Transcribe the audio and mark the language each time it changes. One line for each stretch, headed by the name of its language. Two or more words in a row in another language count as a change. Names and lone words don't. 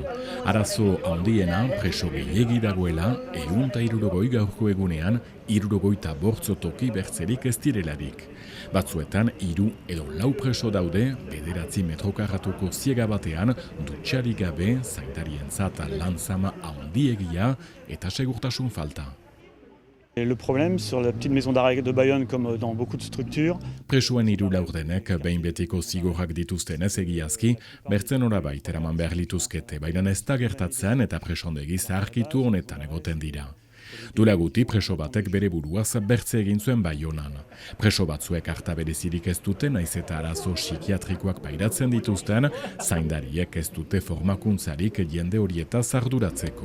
Basque: Arazo handiena preso gehiegi dagoela, 160 gaurko egunean, 65 toki bertzerik ez direlarik. Batzuetan, 3 edo 4 preso daude, 9 metro karratuko ziega batean, dutxarik gabe, zaindarientzat lanzama handiegia eta segurtasun falta.
French: Le problème sur la petite maison d'arrêt de Bayonne, comme dans beaucoup de structures.
Basque: Presoen 3 laurdenek behin betiko zigorrak dituztenez egiazki, bertzen orabait eraman behar lituzkete, baina ez da gertatzen eta presondegi zaharkitu honetan egoten dira. Duela guti preso batek bere buruaz bertze egin zuen Baionan. Preso batzuek harta berezirik ez dute, naiz eta arazo psikiatrikoak pairatzen dituzten, zaindariek ez dute formakuntzarik jende horietaz arduratzeko.